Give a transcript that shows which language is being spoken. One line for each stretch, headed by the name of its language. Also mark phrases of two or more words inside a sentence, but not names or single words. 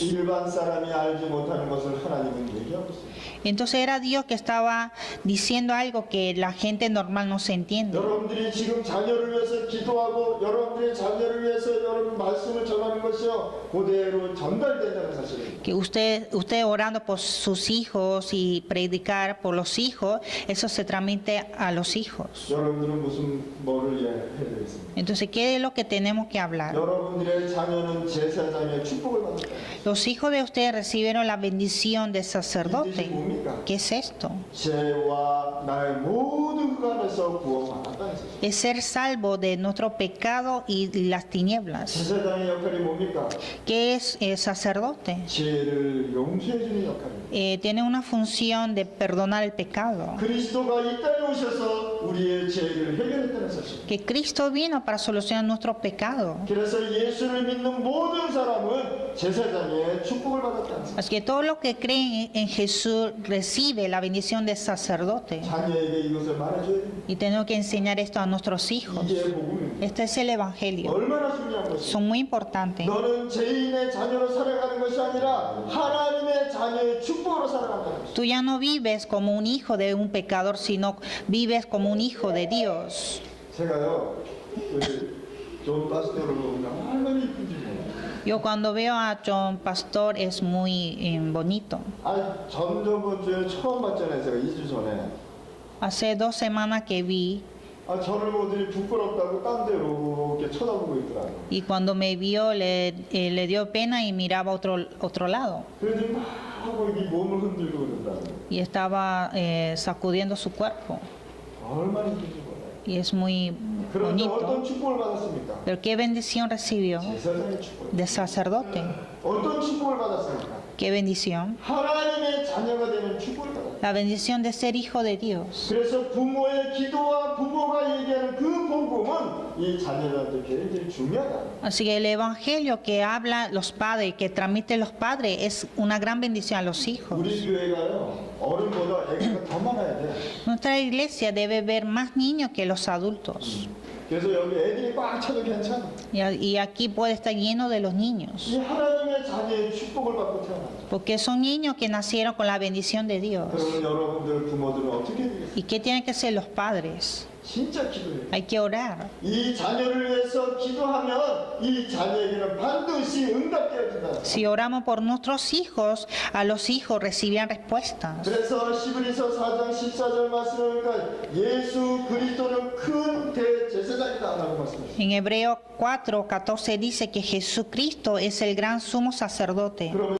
Korean: 일반 사람이 알지 못하는 것을 하나님은 얘기하고 있습니다.
Spanish: Entonces era Dios que estaba diciendo algo que la gente normal no se entiende.
Korean: 여러분들이 지금 자녀를 위해서 기도하고 여러분들의 자녀를 위해서 여러분 말씀을 전하는 것이요 그대로 전달된다는 사실입니다.
Spanish: Que usted orando por sus hijos y predicar por los hijos, eso se transmite a los hijos.
Korean: 여러분들은 무슨 뭐를 해야 되겠습니까?
Spanish: Entonces, ¿qué es lo que tenemos que hablar?
Korean: 여러분들의 자녀는 제사장의 축복을 받았다.
Spanish: Los hijos de ustedes recibieron la bendición del sacerdote. ¿Qué es esto?
Korean: 죄와 나의 모든 흑암에서 구원받았다는 사실.
Spanish: Es ser salvo de nuestro pecado y las tinieblas.
Korean: 제사장의 역할이 뭡니까?
Spanish: ¿Qué es el sacerdote?
Korean: 죄를 용서해 주는 역할입니다.
Spanish: Tiene una función de perdonar el pecado.
Korean: 그리스도가 이 땅에 오셔서 우리의 죄를 해결했다는 사실.
Spanish: Que Cristo vino para solucionar nuestros pecados.
Korean: 그래서 예수를 믿는 모든 사람은 제사장의 축복을 받았다는 거예요.
Spanish: Así que todos los que creen en Jesús recibe la bendición del sacerdote.
Korean: 자녀에게 이것을 말해줘야 됩니다.
Spanish: Y tenemos que enseñar esto a nuestros hijos.
Korean: 이게 복음입니다.
Spanish: Este es el Evangelio.
Korean: 얼마나 중요한 것이에요.
Spanish: Son muy importantes.
Korean: 너는 죄인의 자녀로 살아가는 것이 아니라 하나님의 자녀의 축복으로 살아간다는 것이에요.
Spanish: Tú ya no vives como un hijo de un pecador, sino vives como un hijo de Dios.
Korean: 제가요, 존 파스토를 보면 얼마나 이쁜지 몰라요.
Spanish: Yo cuando veo a John Pastor es muy bonito.
Korean: 아니, 저번 주에 처음 봤잖아요. 제가 2주 전에.
Spanish: Hace 2 semanas que vi
Korean: 저를 보더니 부끄럽다고 딴 데로 이렇게 쳐다보고 있더라고요.
Spanish: y cuando me vio le dio pena y miraba a otro lado.
Korean: 그래서 막 하고 이 몸을 흔들고 그런다고요.
Spanish: Y estaba sacudiendo su cuerpo.
Korean: 얼마나 이쁜지 몰라요.
Spanish: Y es muy
Korean: 그런데 어떤
Spanish: bonito.
Korean: 축복을 받았습니까?
Spanish: Pero qué bendición recibió
Korean: 제사장의 축복.
Spanish: de sacerdote.
Korean: 어떤 축복을 받았습니까?
Spanish: Qué bendición.
Korean: 하나님의 자녀가 되는 축복을 받았어요.
Spanish: La bendición de ser hijo de Dios.
Korean: 그래서 부모의 기도와 부모가 얘기하는 그 복음은 이 자녀들한테 굉장히 중요하다.
Spanish: Así que el evangelio que habla los padres, que transmiten los padres, es una gran bendición a los hijos.
Korean: 우리 교회가요 어른보다 애기가 더 많아야 돼.
Spanish: Nuestra iglesia debe ver más niños que los adultos.
Korean: 그래서 여기 애들이 꽉 차도 괜찮아.
Spanish: Y aquí puede estar lleno de los niños.
Korean: 이 하나님의 자녀의 축복을 받고 태어났죠.
Spanish: Porque son niños que nacieron con la bendición de Dios.
Korean: 그러면 여러분들 부모들은 어떻게 되겠어요?
Spanish: ¿Y qué tienen que hacer los padres?
Korean: 진짜 기도해요.
Spanish: Hay que orar.
Korean: 이 자녀를 위해서 기도하면 이 자녀에게는 반드시 응답되어진다.
Spanish: Si oramos por nuestros hijos, a los hijos recibirán respuestas.
Korean: 그래서 시브리서 4장 14절 말씀을 보니까 예수 그리스도는 큰 대제사장이다라고 말씀하셨어요.
Spanish: En Hebreo 4:14 dice que Jesucristo es el gran sumo sacerdote.
Korean: 그러면